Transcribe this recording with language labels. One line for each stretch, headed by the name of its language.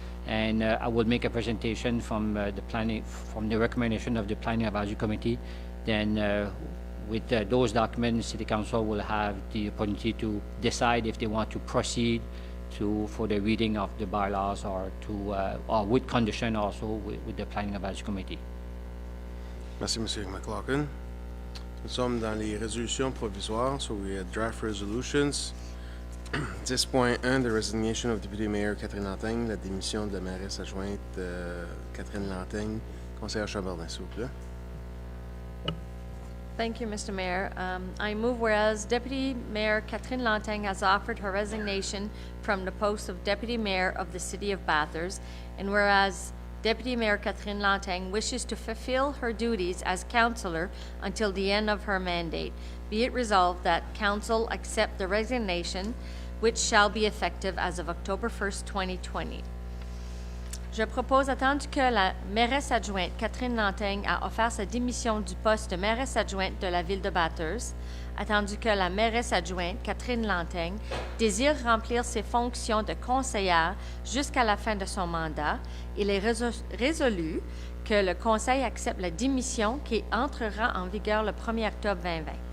English: And I will make a presentation from the recommendation of the Planning Advisory Committee. Then with those documents, City Council will have the opportunity to decide if they want to proceed for the reading of the bylaws or with condition also with the Planning Advisory Committee.
French: Merci, M. McLaughlin. Nous sommes dans les résolutions provisoires,
English: so we have draft resolutions. 10.1, the resignation of Deputy Mayor Catherine Lantaigne,
French: la démission de la mairesse adjointe Catherine Lantaigne. Conseillère Chamberlain, s'il vous plaît.
English: Thank you, Mr. Mayor. I move whereas Deputy Mayor Catherine Lantaigne has offered her resignation from the post of Deputy Mayor of the City of Bathurst, and whereas Deputy Mayor Catherine Lantaigne wishes to fulfill her duties as councillor until the end of her mandate, be it resolved that Council accept the resignation, which shall be effective as of October 1st, 2020.
French: Je propose, attendu que la mairesse adjointe Catherine Lantaigne a offert sa démission du poste de mairesse adjointe de la ville de Bathurst, attendu que la mairesse adjointe Catherine Lantaigne désire remplir ses fonctions de conseillère jusqu'à la fin de son mandat, il est résolu que le Conseil accepte la démission qui entrera en vigueur le 1er octobre 2020.